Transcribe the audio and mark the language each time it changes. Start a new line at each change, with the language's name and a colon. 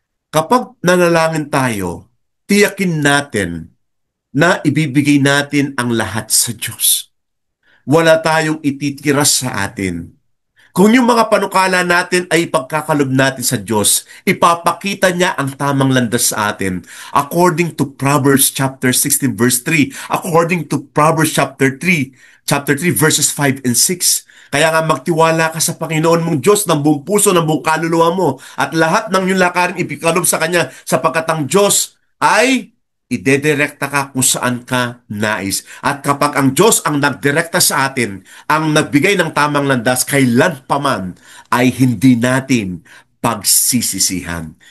Filipino: Kapag nanalangin tayo, tiyakin natin na ibibigay natin ang lahat sa Diyos. Wala tayong ititira sa atin. Kung yung mga panukala natin ay pagkakalob natin sa Diyos, ipapakita niya ang tamang landas sa atin.
English: According to Proverbs chapter 16 verse 3, according to Proverbs chapter 3 verses 5 and 6.
Filipino: Kaya nga magtiwala ka sa Panginoon mong Diyos ng buong puso, ng buong kaluluwa mo, at lahat ng iyong lakarin ipikalob sa Kanya, sapagkat ang Diyos ay idedirekta ka kung saan ka nais. At kapag ang Diyos ang nagdirekta sa atin, ang nagbigay ng tamang landas, kailan pa man ay hindi natin pagsisisihan.